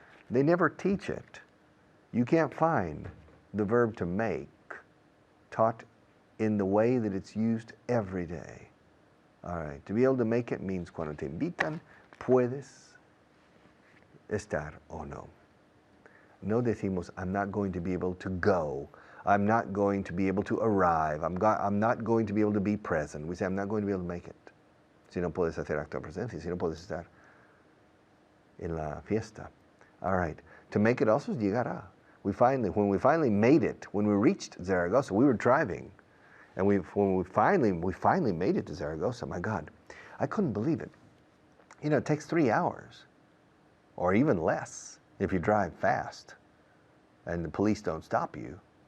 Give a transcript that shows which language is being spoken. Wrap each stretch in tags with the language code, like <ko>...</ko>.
<en>They never teach it. You can't find the verb to make taught in the way that it's used every day. All right, to be able to make it means</en> <es>cuando te invitan, puedes estar o no. No decimos,</es> <en>I'm not going to be able to go. I'm not going to be able to arrive. I'm not going to be able to be present. We say, I'm not going to be able to make it.</en> <es>Si no puedes hacer acto de presencia, si no puedes estar en la fiesta.</es> <en>All right. To make it also</en> <es>es llegará.</es> <en>When we finally made it, when we reached Zaragoza, we were driving, and when we finally made it to Zaragoza, my God, I couldn't believe it. You know, it takes 3 hours, or even less, if you drive fast, and the police don't stop you.</en>